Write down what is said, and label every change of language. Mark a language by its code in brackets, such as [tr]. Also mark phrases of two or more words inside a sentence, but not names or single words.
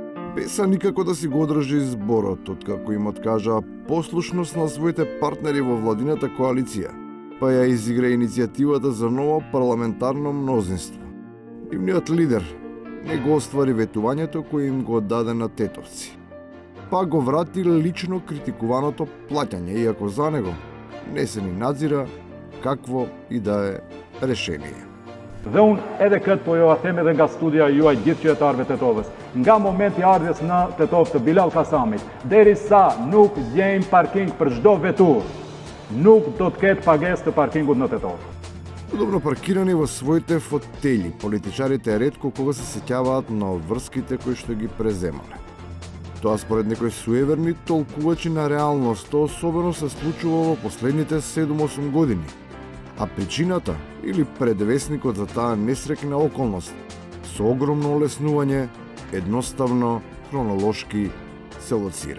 [mk] Беса никако да си го одржи зборот, откако им откажа послушност на своите партнери во владината коалиција, па ја изигра иницијативата за ново парламентарно мнозинство. Нивниот лидер не го оствари ветувањето кој им го даде на тетовци, па го врати лично критикуваното плаќање, иако за него не се ни надзира какво и да е решение. [sq] Dhe unë edhe këtë po jo a them edhe nga studia juaj gjithë qytetarëve Tetovës. Nga momenti ardhjes në Tetovë të Bilal Kasamit, derisa nuk gjejmë parking për çdo vetur, nuk do të ketë pagesë të parkingut në Tetovë. [mk] Удобно паркирани во своите фотели, политичарите ретко кога се сеќаваат на врските кои што ги преземале. Тоа според некои суеверни толкувачи на реалноста особено се случува во последните 7-8 години. А причината или предвесникот за таа несреќна околност со огромно олеснување едноставно хронолошки се лоцира.